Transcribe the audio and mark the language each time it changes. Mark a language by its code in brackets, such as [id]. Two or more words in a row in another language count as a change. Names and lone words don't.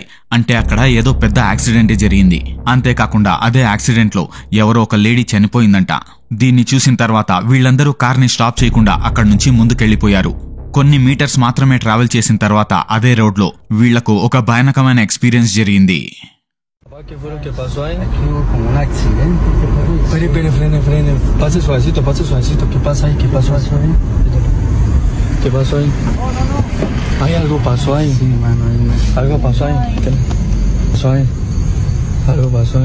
[te] అంటే అక్కడ ఏదో పెద్ద యాక్సిడెంట్ జరిగింది. అంతేకాకుండా అదే యాక్సిడెంట్ లో ఎవరో ఒక లేడీ చనిపోయిందంట. దీన్ని చూసిన తర్వాత వీళ్ళందరూ కార్ని స్టాప్ చేయకుండా అక్కడి నుంచి ముందుకెళ్లిపోయారు. కొన్ని మీటర్స్ మాత్రమే ట్రావెల్ చేసిన తర్వాత అదే రోడ్ లో వీళ్లకు ఒక భయానకమైన ఎక్స్పీరియన్స్ జరిగింది. [es] ¿Qué fue lo que pasó ahí? Aquí hubo como un accidente. Espere, frene. Pase suavecito. ¿Qué pasa ahí? ¿Qué pasó ahí? ¿Qué pasó ahí? Ay, algo pasó ahí. Sí, mano. Algo pasó ahí. ¿Qué pasó ahí? Algo pasó ahí.